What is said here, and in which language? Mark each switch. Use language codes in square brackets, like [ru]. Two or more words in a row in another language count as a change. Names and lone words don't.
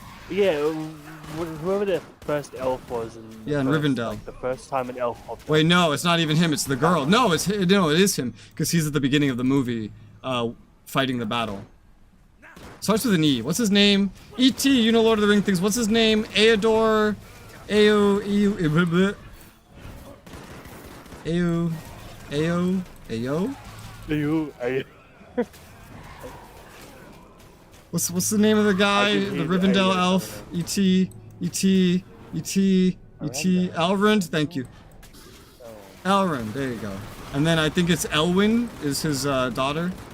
[en] Yeah, whoever the first elf was in Yeah, in first, Rivendell. like, the first time an elf popped up. Wait, no, it's not even him. It's the girl. No, it is him because he's at the beginning of the movie, fighting the battle. Starts with an E. What's his name? E.T., you know Lord of the Ring things. What's his name? Aeodor... Ao... Ao... Ao... Ao... Ao? Ayo. What's the name of the guy? I The can hear Rivendell the elf? E.T. E.T. E.T. E.T. Elrond? Thank you. Elrond, there you go. And then I think it's Elwyn is his daughter.